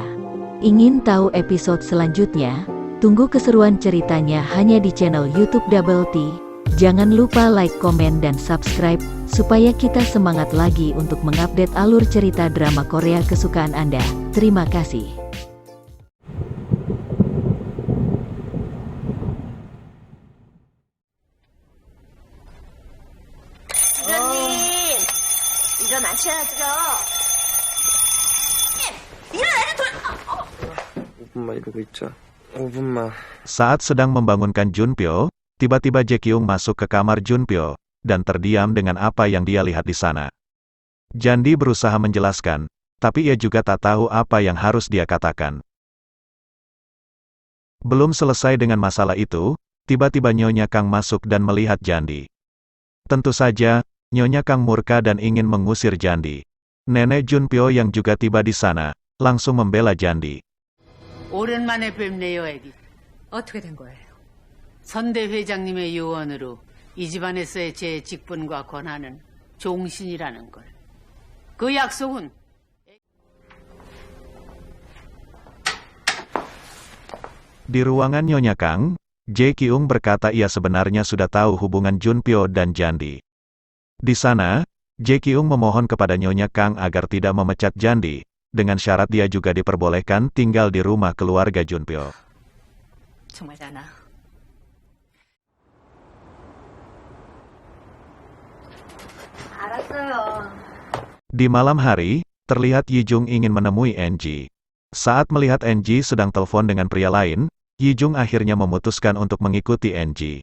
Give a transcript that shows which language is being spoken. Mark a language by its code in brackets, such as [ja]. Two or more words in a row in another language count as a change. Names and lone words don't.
[id] Ingin tahu episode selanjutnya? Tunggu keseruan ceritanya hanya di channel YouTube Double T. Jangan lupa like, komen, dan subscribe, supaya kita semangat lagi untuk mengupdate alur cerita drama Korea kesukaan Anda. Terima kasih. [ko] 부장님, 일어나셔야죠. 일어나야 돼. 5분만 이러고 있자. 5분만. [id] Saat sedang membangunkan Junpyo, tiba-tiba Jae-kyung masuk ke kamar Junpyo, dan terdiam dengan apa yang dia lihat di sana. Jandi berusaha menjelaskan, tapi ia juga tak tahu apa yang harus dia katakan. Belum selesai dengan masalah itu, tiba-tiba Nyonya Kang masuk dan melihat Jandi. Tentu saja, Nyonya Kang murka dan ingin mengusir Jandi. Nenek Junpyo yang juga tiba di sana, langsung membela Jandi. [ko] 오랜만에 뵙네요, 애기. 어떻게 된 거예요? 선대 회장님의 요원으로 이 집안에서의 제 직분과 권한은 종신이라는 걸. 그 약속은 [id] Di ruangan Nyonya Kang, Jae Kyung berkata ia sebenarnya sudah tahu hubungan Junpyo dan Jandi. Di sana, Jae Kyung memohon kepada Nyonya Kang agar tidak memecat Jandi, dengan syarat dia juga diperbolehkan tinggal di rumah keluarga Junpyo. [ko] 정말 나나. 알았어요. [id] Di malam hari, terlihat Yijung ingin menemui NG. Saat melihat NG sedang telepon dengan pria lain, Yijung akhirnya memutuskan untuk mengikuti NG.